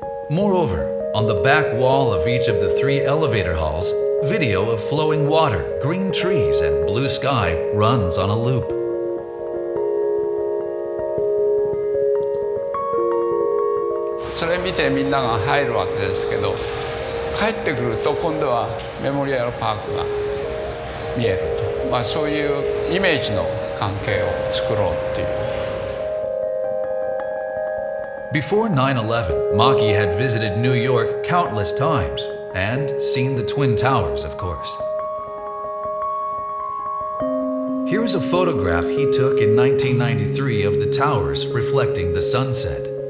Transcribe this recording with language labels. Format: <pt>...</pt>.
<en>Moreover, on the back wall of each of the 3 elevator halls, video of flowing water, green trees, and blue sky runs on a loop.</en> <ja>それ見てみんなが入るわけですけど、帰ってくると今度はメモリアルパークが見えると。そういうイメージの関係を作ろうっていう。</ja> <en>Before 9/11, Maki had visited New York countless times and seen the Twin Towers, of course. Here is a photograph he took in 1993 of the towers reflecting the sunset.</en>